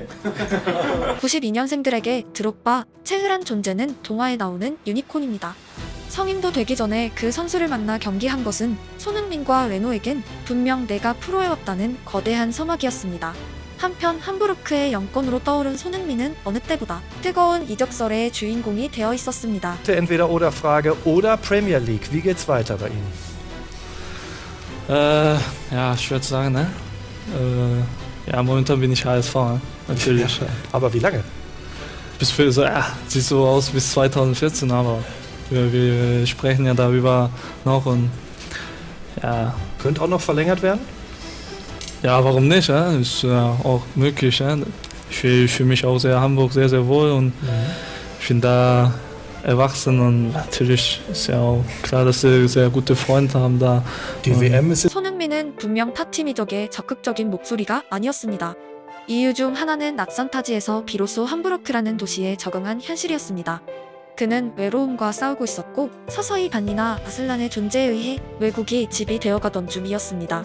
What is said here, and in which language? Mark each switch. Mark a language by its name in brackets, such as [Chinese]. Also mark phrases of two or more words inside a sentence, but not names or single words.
[Korean] 92년생들에게 드록바, 체흐란 존재는 동화에 나오는 유니콘입니다. 성인도 되기 전에 그 선수를 만나 경기한 것은 손흥민과 레노에겐 분명 내가 프로해왔다는 거대한 서막이었습니다. 한편 함부르크의 영권으로 떠오른 손흥민은 어느 때보다 뜨거운 이적설의 주인공이 되어 있었습니다. [German] Entweder oder Frage oder Premier League. Wie geht's weiter bei Ihnen? Ja, schwer zu sagen, ne? Ja, momentan bin ich HSV, ne? Natürlich. Aber wie lange? bis für so, ja, sieht so aus bis 2014, aber wir sprechen ja darüber noch und ja, Könnte auch noch verlängert werden? ja, warum nicht? Ja? Ist ja auch möglich. Ja? Ich fühle mich auch sehr Hamburg sehr, sehr wohl und ich bin da erwachsen und natürlich ist ja auch klar, dass sie sehr gute Freunde haben da. Die WM ist [Korean] 손흥민은 분명 타팀 이적에 적극적인 목소리가 아니었습니다. 이유 중 하나는 낯선 타지에서 비로소 함부르크라는 도시에 적응한 현실이었습니다. 그는 외로움과 싸우고 있었고 서서히 반니나 아슬란의 존재에 의해 외국이 집이 되어가던 중이었습니다.